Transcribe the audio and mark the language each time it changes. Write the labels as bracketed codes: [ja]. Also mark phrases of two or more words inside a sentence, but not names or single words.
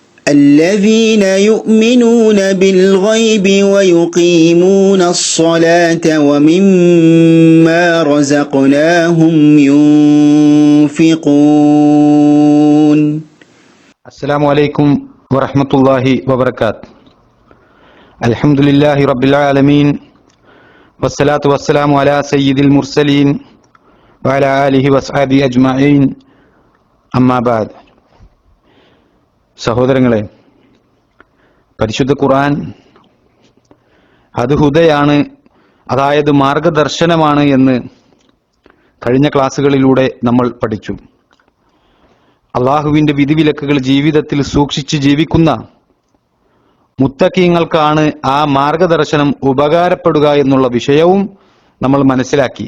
[ar] الذين يؤمنون بالغيب ويقيمون الصلاة ومما رزقناهم ينفقون. السلام عليكم ورحمة الله وبركاته. الحمد لله رب العالمين والصلاة والسلام على سيد المرسلين وعلى آله وصحبه أجمعين. أما بعد. [ml] സഹോദരങ്ങളെ, പരിശുദ്ധ ഖുർആൻ അത് ഹുദയാണ്, അതായത് മാർഗദർശനമാണ് എന്ന് കഴിഞ്ഞ ക്ലാസ്സുകളിലൂടെ നമ്മൾ പഠിച്ചു. അള്ളാഹുവിന്റെ വിധിവിലക്കുകൾ ജീവിതത്തിൽ സൂക്ഷിച്ച് ജീവിക്കുന്ന മുത്തഖീങ്ങൾക്കാണ് ആ മാർഗദർശനം ഉപകാരപ്പെടുക എന്നുള്ള വിഷയവും നമ്മൾ മനസ്സിലാക്കി.